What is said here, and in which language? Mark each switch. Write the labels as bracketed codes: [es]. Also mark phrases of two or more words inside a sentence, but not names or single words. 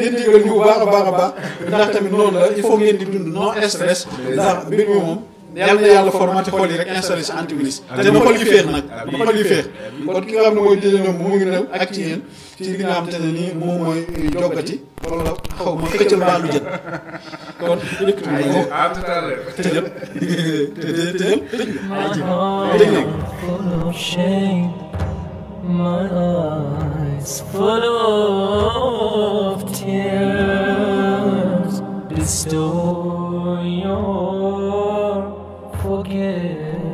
[wo] ngeen jégal ñu bu baax a baax ndax tamit noonu la [fr] il faut [wo] ngeen di dund [fr] non stress [wo] ndax mbir mi moom yàlla na yàlla formaté xol yi rek installé si antivirus te na xol yi féex nag na xol yi féex kon ki nga xam ne mooy jëjënam mu ngi new ak ci yéen ci li nga xam te ne nii moom mooy joggati wala xaw ma xëccal baalu jët kon yëkkati mo tëjël [en] my eyes full of tears, bestow your forgiveness.